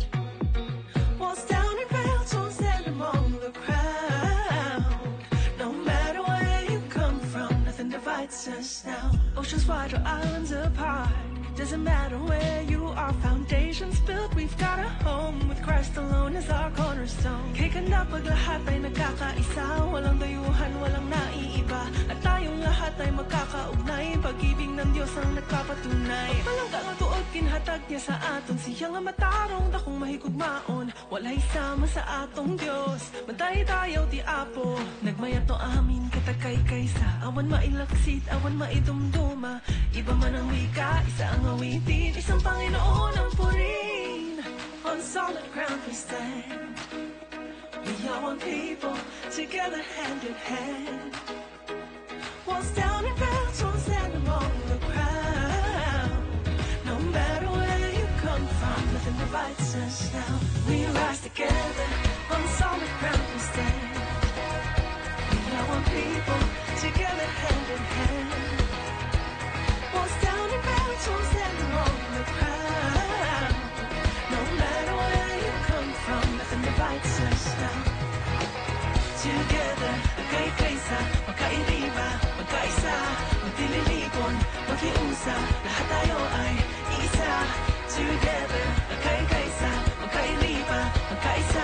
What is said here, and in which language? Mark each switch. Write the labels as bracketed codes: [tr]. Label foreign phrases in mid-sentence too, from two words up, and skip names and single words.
[en] Walls down and veils don't stand among the crowd. Us now. Oceans wide or islands apart, doesn't matter where you are. Foundations built, we've got a home with Christ alone as our cornerstone. [tl] Kay ganda pag lahat ay nagkakaisa, walang dayuhan, walang naiiba, at tayong lahat ay magkakaugnay. Pag-ibig ng Diyos ang nagpapatunay. [ceb] Walang katuod kinhatag niya sa aton, siya nga matarong dakong mahigugmaon. Walay sama sa atong Diyos, [ilo] matay tayo ti Apo. Nagmayat no amin katakay kaysa, awan mailaksit, awan maidumduma. [tl] Iba man ang wika, isa ang awitin, isang Panginoon ang purin. [en] On solid ground we stand. We are one people, together hand in hand. Walls down and veils don't stand among the crowd. No matter where you come from, nothing divides us now. We rise together, on solid ground we stand. We are one people, together hand in hand. Walls down and veils don't stand among the crowd. No matter where you come from, nothing divides us now. Together, [tl] magkaisa, magkairiba, magkaisa. Pakiusap, lahat tayo ay isa. Together, magkaisa, magkailipa, magkaisa.